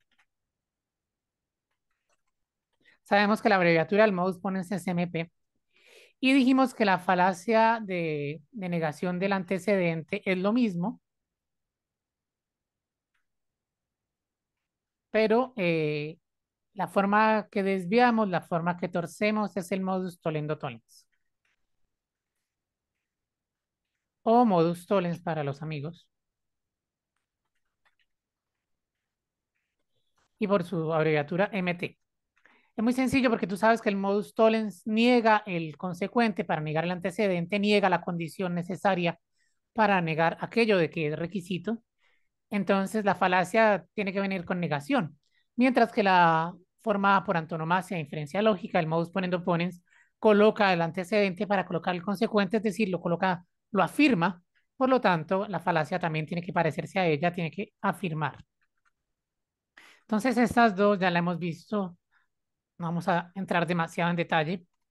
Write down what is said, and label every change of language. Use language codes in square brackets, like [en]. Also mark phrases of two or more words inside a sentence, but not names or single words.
[es] Sabemos que la abreviatura del [la] modus ponens [es] es MP. Y dijimos que la falacia de negación del antecedente es lo mismo, pero la forma que desviamos, la forma que torcemos es el [la] modus tollendo tollens [es] o [la] modus tollens [es] para los amigos y por su abreviatura MT. Es muy sencillo porque tú sabes que el [la] modus tollens [es] niega el consecuente para negar el antecedente, niega la condición necesaria para negar aquello de que es requisito. Entonces la falacia tiene que venir con negación, mientras que la forma por antonomasia de inferencia lógica, el [la] modus ponendo ponens, [es] coloca el antecedente para colocar el consecuente, es decir, lo coloca, lo afirma. Por lo tanto, la falacia también tiene que parecerse a ella, tiene que afirmar. Entonces, estas dos ya la hemos visto No vamos a entrar demasiado en detalle.